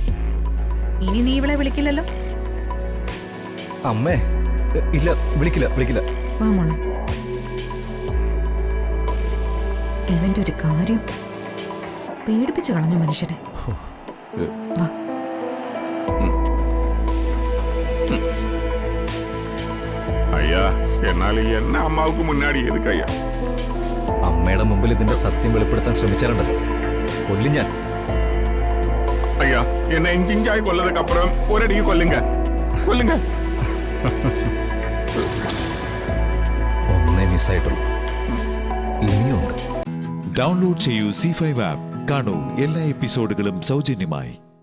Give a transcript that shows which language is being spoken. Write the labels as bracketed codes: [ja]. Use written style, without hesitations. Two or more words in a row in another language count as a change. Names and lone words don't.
[ml] ഇനി നീ ഇവളെ വിളിക്കില്ലല്ലോ? അമ്മേ, ഇല്ല, വിളിക്കില്ല വിളിക്കില്ല. വാ മോളെ. ഇവന്റെ ഒരു കാര്യം പേടിപ്പിച്ചു കളഞ്ഞു മനുഷ്യനെ. വാ. [ta] ஐயா, என்னால என்ன அம்மாவுக்கு முன்னாடி எதுக்கு ஐயா? [ml] അമ്മയുടെ മുമ്പിൽ ഇതിന്റെ സത്യം വെളിപ്പെടുത്താൻ ശ്രമിച്ചാലുണ്ടല്ലോ, കൊല്ലും ഞാൻ. [ta] ஐயா, என்னை இஞ்சிஞ்சாய் கொல்லதுக்கு அப்புறம் ஒரடிக்கு கொல்லுங்க, கொல்லுங்க. [ml] ഒന്നേ മിസ്സായിട്ടുള്ളൂ, ഇനിയുണ്ട്. ഡൗൺലോഡ് ചെയ്യൂ C5 ആപ്പ്. കാണൂ എല്ലാ എപ്പിസോഡുകളും സൗജന്യമായി.